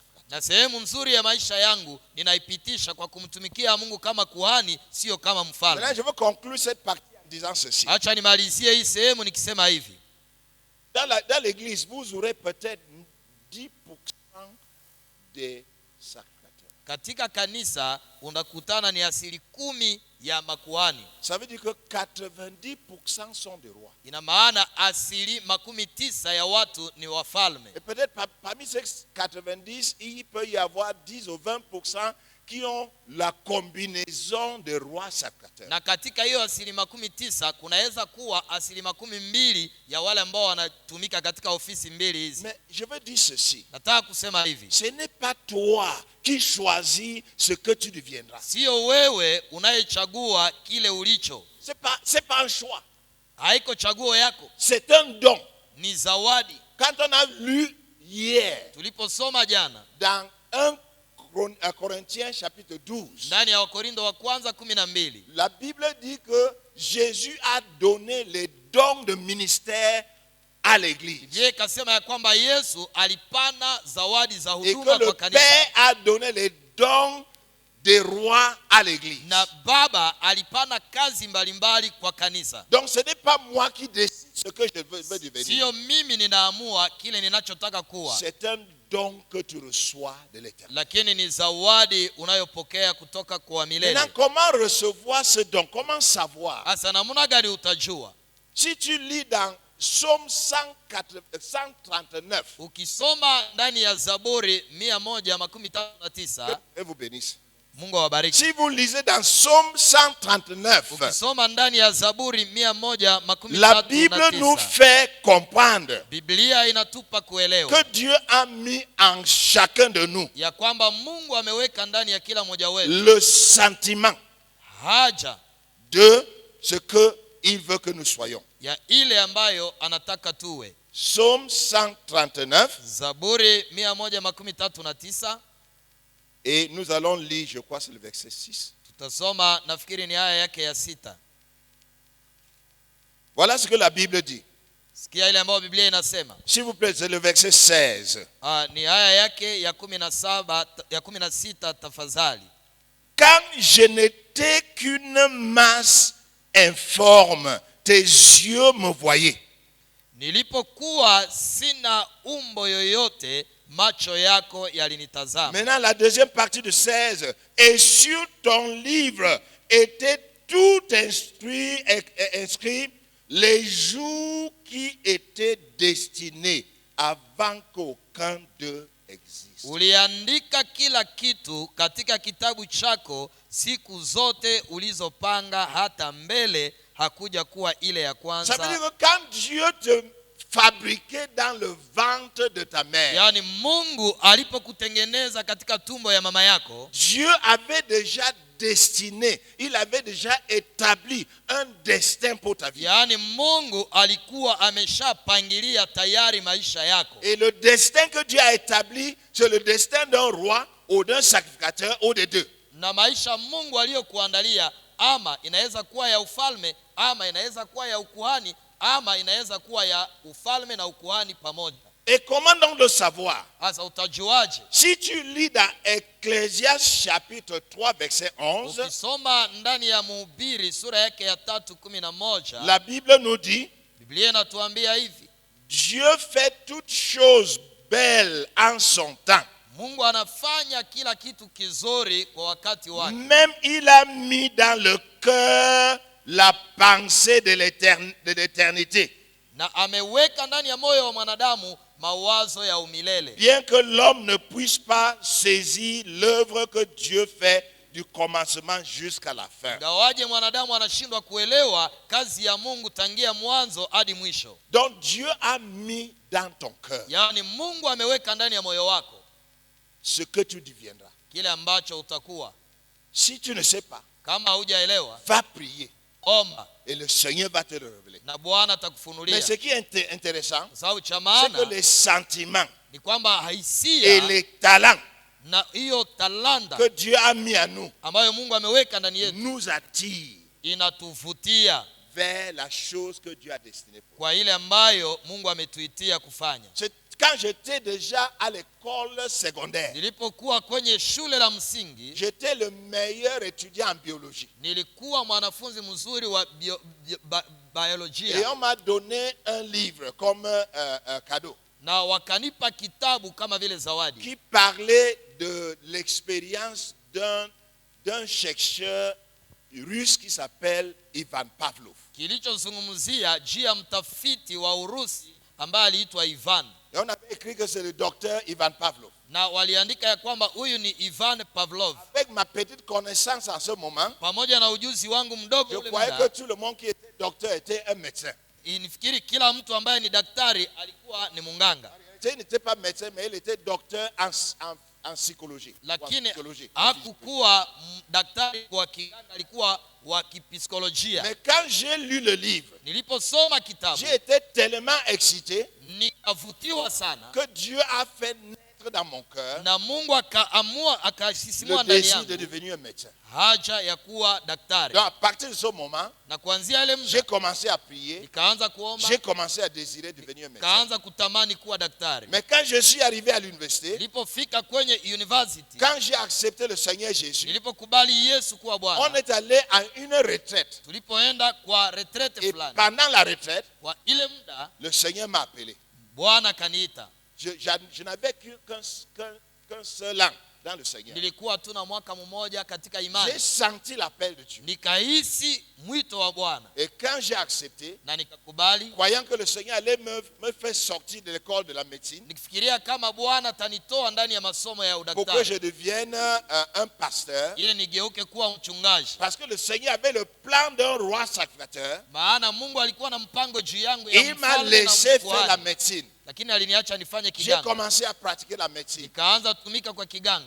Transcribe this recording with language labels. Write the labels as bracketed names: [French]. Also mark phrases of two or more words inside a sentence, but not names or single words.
[Swahili] Na sehemu nzuri ya maisha yangu ninaipitisha kwa kumtumikia Mungu kama kuhani, sio kama [French] Maintenant, [Swahili] mfalme. [French] je veux conclure cette partie en disant ceci. [Swahili] Acha nimalizie hii sehemu nikisema hivi. [French] Dans l'église, vous aurez peut-être 10% des sacrificateurs. [Swahili] katika kanisa unakutana ni 10% ya makuhani. [French] Ça veut dire que 90% sont des rois. [Swahili] Ina maana 90% ya watu ni wafalme. [French] Et peut-être parmi ces 90, il peut y avoir 10 ou 20% qui ont la combinaison des rois sacrificateurs. [Swahili] Na katika hiyo 90% kunaweza kuwa 20% ya wale ambao wanatumika katika ofisi mbili hizi. [French] Mais je veux dire ceci. [Swahili] Nataka kusema hivi. [French] Ce n'est pas toi qui choisis ce que tu deviendras. [Swahili] Sio wewe unayechagua kile ulicho. [French] C'est pas un choix. [Swahili] Haiko chaguo yako. [French] C'est un don. [Swahili] Ni zawadi. [French] Quand on a lu hier [Swahili] Tuliposoma jana [French] dans 1 Corinthiens chapitre 12, [Swahili] ndani ya Wakorintho wa kwanza 12, [French] la Bible dit que Jésus a donné les dons de ministère à l'église. [Swahili] Je kasema ya kwamba Yesu alipana zawadi za [French] Et [Swahili] huduma [French] que le [Swahili] kwa kanisa. [French] Père a donné les dons des rois à l'église. [Swahili] Na Baba alipana kazi mbalimbali kwa kanisa. [French] Donc ce n'est pas moi qui décide ce que je veux devenir. [Swahili] Sio mimi ninaamua kile ninachotaka kuwa. [French] C'est un don que tu reçois de l'Éternel. [Swahili] Lakini ni zawadi unayopokea kutoka kwa milele. [French] Maintenant, comment recevoir ce don? Comment savoir? [Swahili] Asa namna gani utajua? [French] Si tu lis dans Psaume 139, [Swahili] Ukisoma ndani ya Zaburi 139, [French] et vous bénisse. [Swahili] Mungu awabariki. [French] Si vous lisez dans Psaume 139, [Swahili] Ukisoma ndani ya Zaburi 139, [French] la Bible nous fait comprendre [Swahili] Biblia inatupa kuelewa [French] que Dieu a mis en chacun de nous [Swahili] ya kwamba Mungu ameweka ndani ya kila mmoja wetu [French] le sentiment [Swahili] haja [French] de ce qu'il veut que nous soyons. [Swahili] ya ile ambayo anataka tuwe. [French] Psaume 139, [Swahili] Zaburi 139, [French] et nous allons lire, je crois c'est le verset 6. [Swahili] tutasoma nafikiri ni aya yake ya 6. [French] Voilà ce que la Bible dit. [Swahili] Sikia ile ambayo Biblia inasema. [French] S'il vous plaît, c'est le verset 16. [Swahili] Ni aya yake ya 17 ya 16 tafadhali. [French] Quand je n'étais qu'une masse informe, tes yeux me voyaient. [Swahili] Nilipokuwa sina umbo yoyote, macho yako yalinitazama. [French] Maintenant, la deuxième partie de 16. Et sur ton livre étaient tout inscrits les jours qui étaient destinés avant qu'aucun d'eux existe. [Swahili] Uliandika kila kitu katika kitabu chako siku zote ulizopanga hata mbele hakuja kuwa ile ya kwanza. [French] Ça veut dire que quand Dieu te fabriquait dans le ventre de ta mère, [Swahili] Yani Mungu alipokutengeneza katika tumbo ya mama yako, [French] Dieu avait déjà destiné, il avait déjà établi un destin pour ta vie. [Swahili] yani Mungu alikuwa ameshapangilia tayari maisha yako. [French] Et le destin que Dieu a établi, c'est le destin d'un roi ou d'un sacrificateur ou des deux. [Swahili] Na maisha Mungu aliyokuandalia ama inaweza kuwa ya ufalme, ama inaweza kuwa ya ukuhani, ama inaweza kuwa ya ufalme na ukuhani pamoja. [French] Et comment donc le savoir? [Swahili] Sasa utajuaje? [French] Si tu lis dans Ecclésiaste chapitre 3 verset 11, [Swahili] Ukisoma ndani ya Mhubiri sura yake ya 3:11, [French] la Bible nous dit, [Swahili] Biblia inatuambia hivi: [French] Dieu fait toutes choses belles en son temps. [Swahili] Mungu anafanya kila kitu kizuri kwa wakati wake. [French] Même il a mis dans le cœur la pensée de l'éternité. [Swahili] Na ameweka ndani ya moyo wa mwanadamu mawazo ya umilele. [French] Bien que l'homme ne puisse pas saisir l'œuvre que Dieu fait du commencement jusqu'à la fin. [Swahili] Gawaje mwanadamu anashindwa kuelewa kazi ya Mungu tangia mwanzo hadi mwisho. [French] Donc Dieu a mis dans ton cœur [Swahili] Yani Mungu ameweka ndani ya moyo wako [French] ce que tu deviendras. [Swahili] kile ambacho utakuwa. [French] Si tu ne sais pas, [Swahili] Kama hujaelewa, [French] va prier [Swahili] omba [French] et le Seigneur va te le révéler. [Swahili] na Bwana [French] Mais [Swahili] atakufunulia. [French] ce qui est intéressant, [Swahili] Sababu cha [French] c'est [Swahili] maana [French] que les sentiments [Swahili] ni kwamba [French] et [Swahili] hisia [French] les talents [Swahili] na hiyo talanta [French] que Dieu a mis à nous [Swahili] ambayo Mungu ameweka ndani yetu [French] nous attirent [Swahili] inatuvutia [French] vers la chose que Dieu a destinée pour nous. [Swahili] kwa ile ambayo Mungu ametuitia kufanya. [French] Quand j'étais déjà à l'école secondaire, [Swahili] Nilipokuwa kwenye shule la msingi, [French] j'étais le meilleur étudiant en biologie. [Swahili] nilikuwa mwanafunzi mzuri wa [French] Et [Swahili] biolojia. [French] on m'a donné un livre comme un cadeau. [Swahili] na wakanipa kitabu kama vile zawadi, [French] qui parlait de l'expérience d'un chercheur russe qui s'appelle Ivan Pavlov. [Swahili] kilichozungumzia juu ya mtafiti wa Urusi ambaye aliitwa Ivan. [French] Et on avait écrit que c'est le docteur Ivan Pavlov. [Swahili] Na waliandika ya kwamba huyu ni Ivan Pavlov. [French] Avec ma petite connaissance en ce moment, [Swahili] Pamoja na ujuzi wangu mdogo [French] je [Swahili] ule [French] croyais que [Swahili] muda, [French] tout le monde qui était docteur était un médecin. [Swahili] nifikiri kila mtu ambaye ni daktari alikuwa ni munganga. [French] Il n'était pas médecin, mais il était docteur en psychologie. [Swahili] Lakini hakukuwa daktari wa kiganga, alikuwa wa kipsikolojia. [French] Mais quand j'ai lu le livre, [Swahili] Niliposoma kitabu, [French] j'ai été tellement excité [Swahili] nikavutiwa sana, [French] que Dieu a fait naître dans mon cœur [Swahili] na Mungu akaamua akasisimua [French] le [Swahili] ndani [French] désir [Swahili] yangu [French] de devenir un médecin. [Swahili] haja ya kuwa daktari. [French] Donc à partir de ce moment, [Swahili] Na kuanzia ile [French] j'ai [Swahili] muda [French] commencé à prier, [Swahili] nikaanza kuomba, [French] j'ai commencé à désirer devenir un médecin. [Swahili] nikaanza kutamani kuwa daktari. [French] Mais quand je suis arrivé à l'université, [Swahili] Nilipofika kwenye university, [French] quand j'ai accepté le Seigneur Jésus, [Swahili] nilipokubali Yesu kuwa [French] on [Swahili] Bwana, [French] est allé à une retraite. [Swahili] tulipoenda kwa retraite [French] Et [Swahili] fulani, [French] pendant la retraite, [Swahili] kwa ile muda [French] le Seigneur m'a appelé. [Swahili] Bwana kaniita. [French] Je n'avais qu'un seul an dans le Seigneur. [Swahili] Nilikuwa tu na mwaka mmoja katika [French] J'ai [Swahili] imani, [French] senti l'appel de Dieu. [Swahili] nikahisi mwito wa Bwana [French] Et quand j'ai accepté, [Swahili] na nikakubali, [French] croyant que le Seigneur allait me faire sortir de l'école de la médecine [Swahili] nikifikiria kama Bwana atanitoa ndani ya masomo ya [French] pour que [Swahili] udaktari [French] je devienne un pasteur, [Swahili] ili nigeuke kuwa mchungaji. [French] parce que le Seigneur avait le plan d'un roi sacrificateur, [Swahili] Maana Mungu alikuwa na mpango juu yangu ya [French] il m'a [Swahili] mfalme na [French] laissé faire la [Swahili] mkuhani, [French] médecine. [Swahili] lakini aliniacha nifanye [French] J'ai [Swahili] kiganga. [French] commencé à pratiquer la médecine. [Swahili] Nikaanza kutumika kwa kiganga,